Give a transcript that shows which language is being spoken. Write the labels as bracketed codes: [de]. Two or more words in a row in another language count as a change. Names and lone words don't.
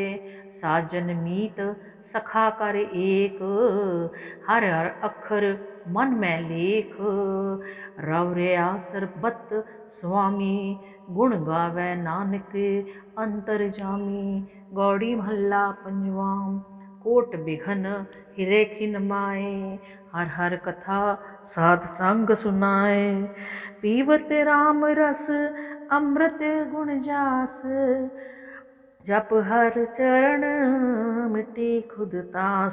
[hi] साजन मीत सखा कर एक, हर हर अखर मन में लेख। रवरया सरबत स्वामी, गुण गावे नानक अंतर जामी। [pa] ਗੌੜੀ ਮਹਲਾ ਪੰਜਵਾ। [hi] कोट बिघन हिरे खिन माए, हर हर कथा साध संग सुनाए। पीवत राम रस अमृत गुण जास, जप हर चरण मिटी खुद तास।